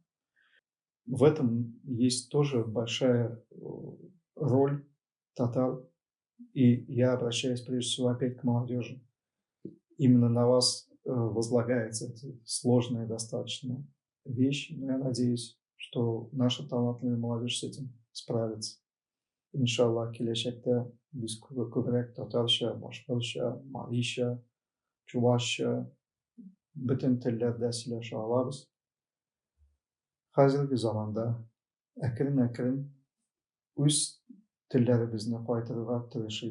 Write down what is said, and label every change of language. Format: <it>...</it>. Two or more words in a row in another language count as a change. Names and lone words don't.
<ru>В этом есть тоже большая роль татар. И я обращаюсь прежде всего опять к молодежи. Именно на вас возлагается эта сложная достаточно вещь, но я надеюсь, что наша талантливая молодежь с этим справится.</ru> <uz>Inshaalloh kelajakda biz ko'proq tatarcha, boshqacha, malisha, chuvashcha, butun tillarda сөйләшә olamiz. Hozirgi zamonda akrin-akrin o'z tillarimizni qaytarishga tirishib.</uz>